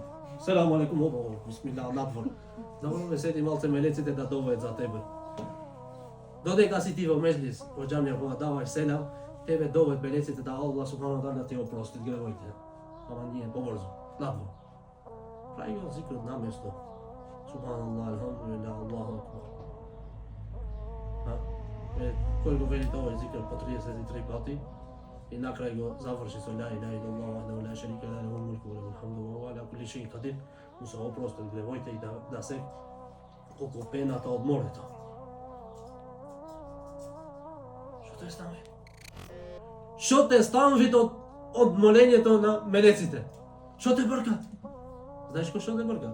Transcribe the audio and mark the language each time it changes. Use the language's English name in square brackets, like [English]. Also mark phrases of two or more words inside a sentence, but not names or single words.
[Arabic] سلام عليكم, [Macedonian] опа, бисмилlah, надвор. Да можеме седи малце мелеците да довојат за тебе. Додека си ти во меџлис, во џамија кога даваш селам, тебе довојат мелеците да [Arabic] الله سبحانه [Macedonian] да ти опрости гревоите. Ама ние побрзо, надвор. Прави го зикрот на место. [Arabic] سبحان الله، الحمد لله، الله أكبر. [Macedonian] Кој го вели овој зикр по 33 пати и на крај го заврши со [Arabic] لا إله إلا الله وحده لا شريك له له الملك وله الحمد وهو على كل شيء قدير, [Macedonian] му се опростат гревоите и да се колку пената од морето. Што те стави? Што те стави од молењето на мелеците? Што те бркат? Знаеш кој што те бркат?